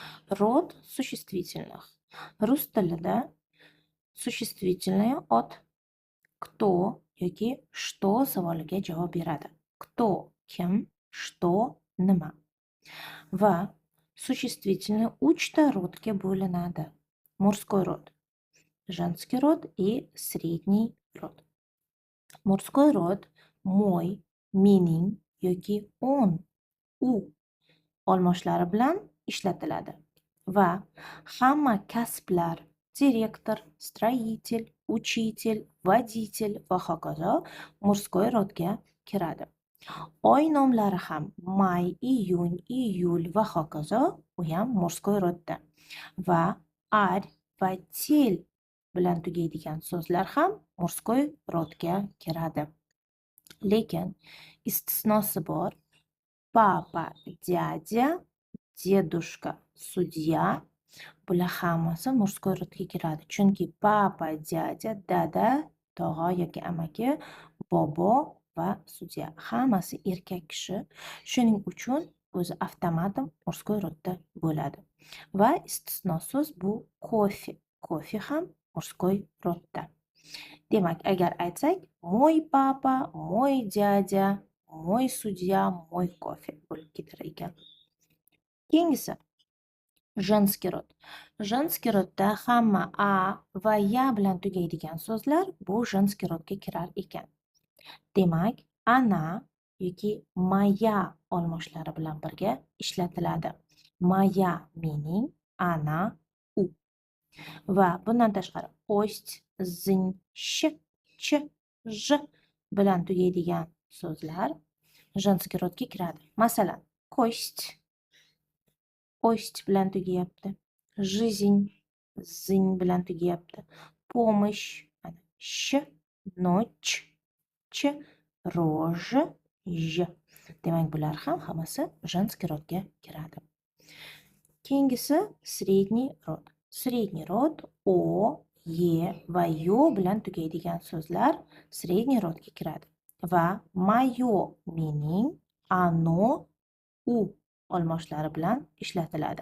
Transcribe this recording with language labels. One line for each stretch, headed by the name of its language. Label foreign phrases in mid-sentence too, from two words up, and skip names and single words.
Russian: Род существительных.
Uzbek: Rus tilida
Russian: существительное от кто
Uzbek: yoki что savoliga javob beradi. Кто kim, что nima. Va существительное uchta rodga bo'linadi.
Russian: Мужской род, женский род и средний род. Мужской род мой,
Uzbek: mening yoki on, u olmoshlari bilan ishlatiladi va hamma kasblar direktor,
Russian: строитель, учитель, водитель
Uzbek: va hokazo мужской rodga kiradi. Oy nomlari ham may, iyun, iyul va hokazo u ham мужской rodda. Va ar va tel bilan tugaydigan so'zlar ham мужской rodga kiradi. Lekin istisnosi bor.
Russian: Papa, dядя, дедушка, судья
Uzbek: bular hammasi мужской rodga kiradi. Chunki papa, dядя, dada, tog'a yoki amaki, bobo va sudya hammasi erkak kishi. Shuning uchun o'zi avtomatim мужской rodda bo'ladi. Va istisno so'z bu кофе. Кофе ham мужской rodda. Demak, agar aytsak,
Russian: мой папа, мой дядя, мой судья, мой кофе
Uzbek: bo'lib ketar ekan. Keyingisi
Russian: женский род.
Uzbek: Женский rodda hamma a va ya bilan tugaydigan so'zlar bu женский rodga kirar ekan. Demak, ana yoki moya olmoshlari bilan birga ishlatiladi. Moya mening, ana u. Va bundan tashqari ost, zin, sh, ch, j bilan tugaydigan so'zlar женский rodga kiradi. Masalan, кость, ost bilan tugayapti. Жизнь, zin bilan tugayapti.
Russian: Помощь, sh, ночь, ch, рожь, j.
Uzbek: Demak, bular ham hammasi женский rodga kiradi. Keyingisi
Russian: средний род. Средний род
Uzbek: o, ye va yo bilan tugaydigan so'zlar средний rodga kiradi. Va moyo mening, оно u olmoshlari bilan ishlatiladi.